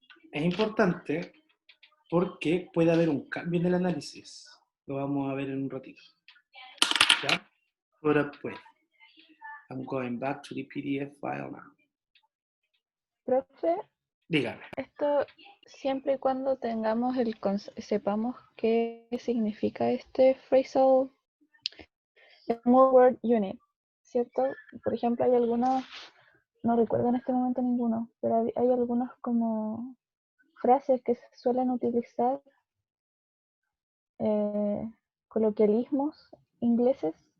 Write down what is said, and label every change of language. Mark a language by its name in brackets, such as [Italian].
[Spanish] Es importante porque puede haber un cambio en el análisis. Lo vamos a ver en un ratito. ¿Ya? Put up with. [English] I'm going back to the PDF file now. [Spanish] Profe, Dígame. esto siempre y cuando tengamos sepamos qué significa este phrasal word unit, ¿cierto? Por ejemplo, hay algunos, no recuerdo en este momento ninguno, pero hay algunos como frases que se suelen utilizar, coloquialismos ingleses.